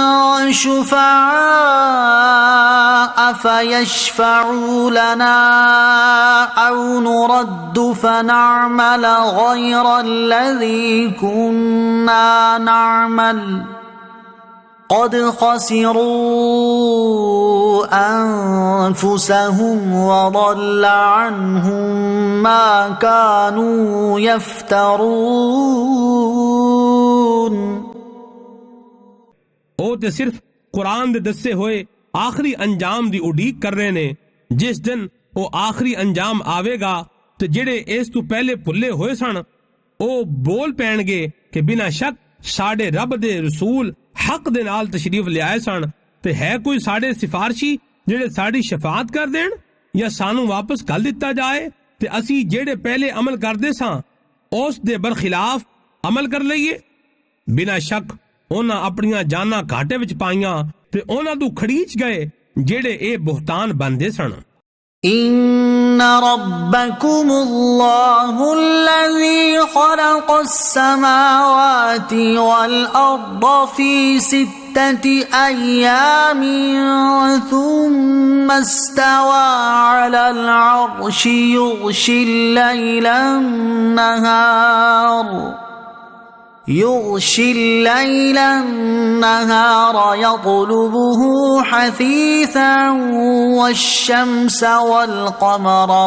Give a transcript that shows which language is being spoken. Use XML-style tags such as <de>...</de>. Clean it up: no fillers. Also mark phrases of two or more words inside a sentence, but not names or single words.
<ar>شفعاء فيشفعوا لنا أو نرد فنعمل غير الذي كنا نعمل قد خسروا أنفسهم وضل عنهم ما كانوا يفترون۔</ar> <pa>ਉਹ ਤੇ ਸਿਰਫ ਕੁਰਾਨ ਦੇ ਦੱਸੇ ਹੋਏ ਆਖਰੀ ਅੰਜਾਮ ਦੀ ਉਡੀਕ ਕਰ ਰਹੇ ਨੇ। ਜਿਸ ਦਿਨ ਉਹ ਆਖਰੀ ਅੰਜਾਮ ਆਵੇਗਾ ਤੇ ਜਿਹੜੇ ਇਸ ਤੋਂ ਪਹਿਲੇ ਭੁੱਲੇ ਹੋਏ ਸਨ ਉਹ ਬੋਲ ਪੈਣਗੇ ਕਿ ਬਿਨਾਂ ਸ਼ੱਕ ਸਾਡੇ ਰੱਬ ਦੇ ਰਸੂਲ ਹੱਕ ਦੇ ਨਾਲ ਤਸ਼ਰੀਫ ਲਿਆਏ ਸਨ ਤੇ ਹੈ ਕੋਈ ਸਾਡੇ ਸਿਫਾਰਸ਼ੀ ਜਿਹੜੇ ਸਾਡੀ ਸ਼ਫਾਅਤ ਕਰ ਦੇਣ ਜਾਂ ਸਾਨੂੰ ਵਾਪਸ ਕਰ ਦਿੱਤਾ ਜਾਏ ਤੇ ਅਸੀਂ ਜਿਹੜੇ ਪਹਿਲੇ ਅਮਲ ਕਰਦੇ ਸਾਂ ਉਸ ਦੇ ਬਰਖਿਲਾਫ ਅਮਲ ਕਰ ਲਈਏ। ਬਿਨਾਂ ਸ਼ੱਕ ਉਹਨਾਂ ਆਪਣੀਆਂ ਜਾਨਾਂ ਘਾਟੇ ਵਿੱਚ ਪਾਈਆਂ ਤੇ ਉਹਨਾਂ ਤੋਂ ਖੜੀਚ ਗਏ ਜਿਹੜੇ ਇਹ ਬੁਹਤਾਨ ਬੰਦੇ ਸਨ।</pa> <ar>إن ربكم الله الذي خلق السماوات والأرض في 6 أيام ثم استوى على العرش يغشي الليل النهار يطلبه حثيثا والشمس والقمر</ar>